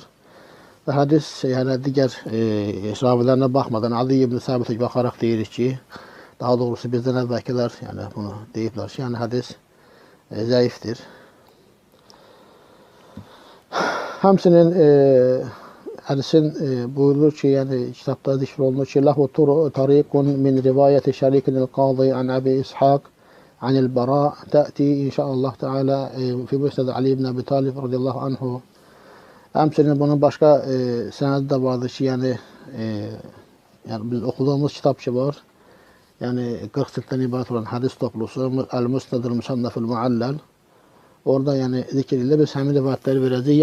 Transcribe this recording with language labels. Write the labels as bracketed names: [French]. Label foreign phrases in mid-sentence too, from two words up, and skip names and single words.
[Turkish] Ve hadis yani diğer ravilerine bakmadan Ali ibn Sabit'e bakarak [Azerbaijani] deyirik ki, [Turkish] daha doğrusu bizden evvelkiler yani bunu [Azerbaijani] deyipler ki [Turkish] yani hadis zayıftır. Hamsinin hadisin buyurulur ki yani kitapta zikr olunur ki [Arabic] له طريق من رواية شريك القاضي عن أبي إسحاق عن البراء تأتي إن شاء الله تعالى في مسند Ali ibn Abi Talib رضي الله عنه. [Turkish] Hamsinin bunun başka senedi de vardır ki yani biz okuduğumuz kitapçı var. Yani 40 ciltten ibaret olan hadis toplusu El-Musnedül Musannafül Muallal. [Azerbaijani] Orada yani zikirle biz həmin rivayətləri verəcəyik.